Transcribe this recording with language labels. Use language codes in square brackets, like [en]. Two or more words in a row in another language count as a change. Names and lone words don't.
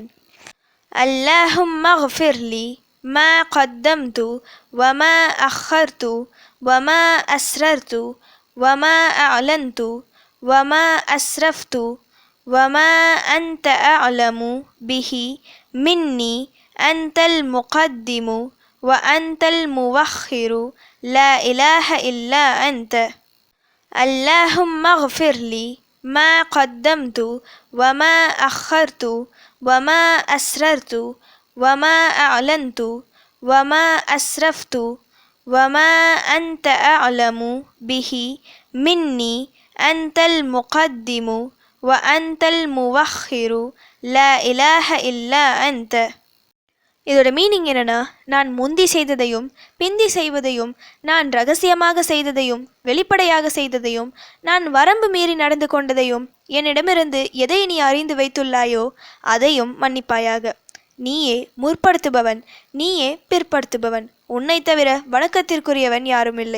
[ar] اللهم اغفر لي ما قدمت وما أخرت وما أسررت وما أعلنت وما أسرفت وما أنت أعلم به مني أنت المقدم وأنت المؤخر لا إله إلا أنت. اللهم اغفر لي ما قدمت وما أخرت وما أسررت وما أعلنت وما أسرفت وما أنت أعلم به مني أنت المقدم وأنت المؤخر لا إله إلا أنت. [ta] இதோட மீனிங் என்னன்னா, நான் முந்தி செய்ததையும் பிந்தி செய்வதையும், நான் ரகசியமாக செய்ததையும் வெளிப்படையாக செய்ததையும், நான் வரம்பு மீறி நடந்து கொண்டதையும், என்னிடமிருந்து எதை நீ அறிந்து வைத்துள்ளாயோ அதையும் மன்னிப்பாயாக. நீயே முற்படுத்துபவன், நீயே பிற்படுத்துபவன், உன்னை தவிர வணக்கத்திற்குரியவன் யாரும் இல்லை.